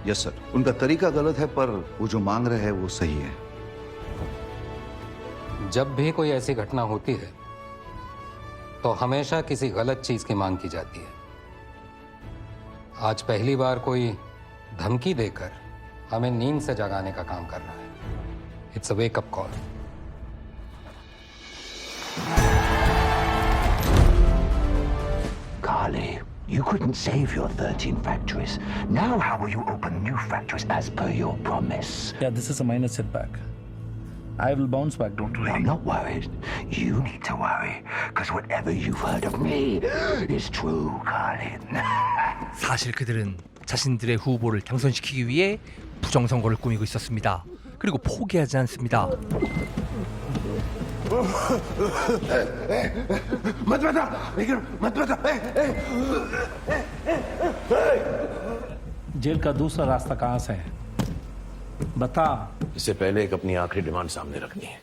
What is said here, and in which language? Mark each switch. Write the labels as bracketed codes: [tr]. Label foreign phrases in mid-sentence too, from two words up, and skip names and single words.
[en] Yes sir, [hi] उनका तरीका गलत है पर वो जो मांग रहे हैं वो सही है। जब भी कोई ऐसी घटना होती है तो हमेशा किसी गलत चीज की मांग की जाती है। आज पहली बार कोई धमकी देकर हमें नींद से जगाने का काम कर रहा है। [en] It's a wake-up call. Carly, you couldn't save your 13 factories. Now how will you open new factories as per your promise? Yeah, this is a minor setback. I will bounce back, don't worry. I'm not worried. You need to worry, because whatever you've heard of me is true, Carly. [ko] 사실 그들은 자신들의 후보를 당선시키기 위해 부정선거를 꾸미고 있었습니다. 그리고 포기하지 않습니다. [hi] मत बता विक्रम, मत बता। जेल का दूसरा रास्ता कहाँ से है? बता। इससे पहले एक अपनी आखिरी डिमांड सामने रखनी है।